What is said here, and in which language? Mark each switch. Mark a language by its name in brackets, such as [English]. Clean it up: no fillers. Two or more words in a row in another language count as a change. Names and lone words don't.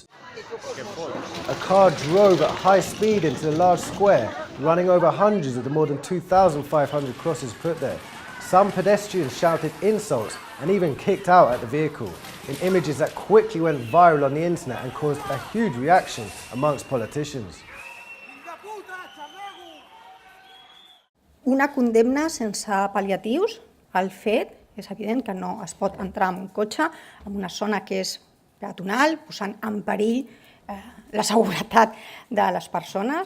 [English] A car drove at high speed into the large square, running over hundreds of the more than 2,500 crosses put there. Some pedestrians shouted insults and even kicked out at the vehicle, in images that quickly went viral on the internet and caused a huge reaction amongst politicians. [Catalan] Una condemna sense pal·liatius al fet, és evident que no es pot entrar en un cotxe en una zona que és peatonal, posant en perill la seguretat de les persones.